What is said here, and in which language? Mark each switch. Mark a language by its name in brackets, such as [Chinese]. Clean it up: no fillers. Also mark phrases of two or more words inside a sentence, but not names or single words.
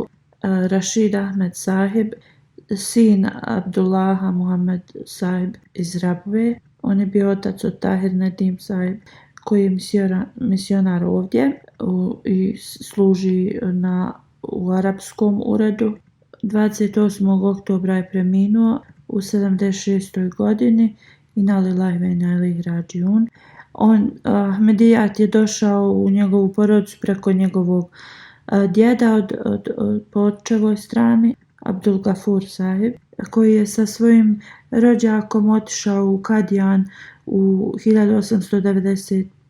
[Bosnian] Rašid Ahmed Sahib, sin Abdullaha Muhammed Sahib iz Rabve. On je bio otac od Tahir Nadim Sahib, koji je misionar ovdje i služi u arapskom uredu. 28. oktobra je preminuo u 76. godini. [Arabic] إنا لله وإنا إليه راجعون. [Bosnian] Ahmedijat je došao u njegovu porodicu preko njegovog djeda po očevoj strani, Abdul Gafur Sahib, koji je sa svojim rođakom otišao u Kadijan u 1891.